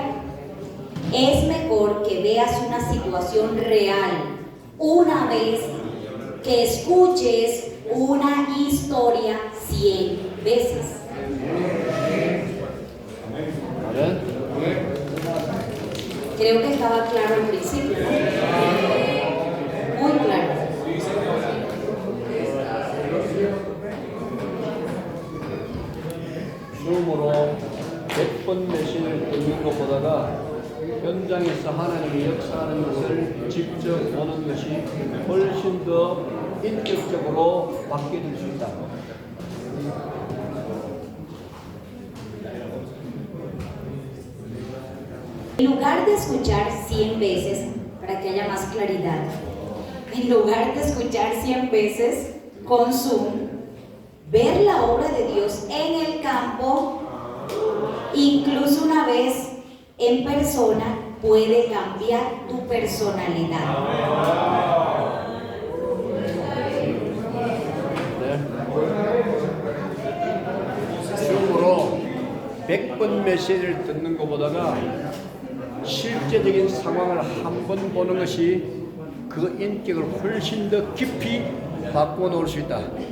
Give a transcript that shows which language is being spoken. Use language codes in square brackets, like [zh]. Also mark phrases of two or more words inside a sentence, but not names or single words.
[es] Es mejor que veas una situación real una vez que escuches una historia 100 veces. [ko] 아멘. [es] Creo que estaba claro al principio, ¿no? Muy claro. [ko] 줌으로 100번 내신을 듣는 것보다가 현장에서 하나님이 역사하는 것을 직접 보는 것이 훨씬 더 인격적으로 받게 될 수 있다. [es] En lugar de escuchar 100 veces, para que haya más claridad, en lugar de escuchar 100 veces con Zoom, ver la obra de Dios en el campo, incluso una vez en persona, puede cambiar tu personalidad. [ko] 줌으로 100번 메시지를 듣는 것보다가 실제적인 상황을 한 번 보는 것이 그 인격을 훨씬 더 깊이 바꿔 놓을 수 있다.